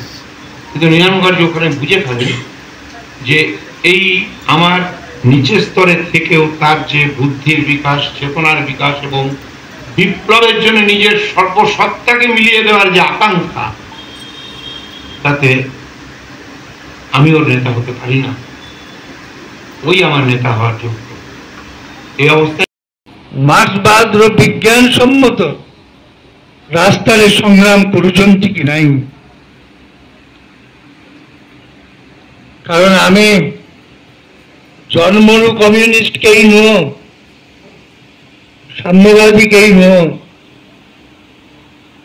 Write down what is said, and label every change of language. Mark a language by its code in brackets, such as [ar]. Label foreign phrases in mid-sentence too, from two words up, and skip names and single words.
[bn] কিন্তু নিহার মুখার্জি ওখানে বুঝে ফেলেন যে এই আমার নিচের স্তরের থেকেও তার যে বুদ্ধির বিকাশ, চেতনার বিকাশ এবং বিপ্লবের জন্য নিজের সর্বসত্তাকে মিলিয়ে দেওয়ার যে আকাঙ্ক্ষা, তাতে আমি ওর নেতা হতে পারি না, ওই আমার নেতা হওয়ার যোগ্য। এই অবস্থায় [or] ମାର୍କ୍ସବାଦ ବିଜ୍ଞାନ ସମ୍ମତ ରାସ୍ତାରେ ସଂଗ୍ରାମ କରୁଛନ୍ତି କି ନାହିଁ? କାରଣ ଆମେ ଜନ୍ମରୁ କମ୍ୟୁନିଷ୍ଟ କେହି ନୁହଁ, ସାମ୍ୟବାଦୀ କେହି ନୁହଁ।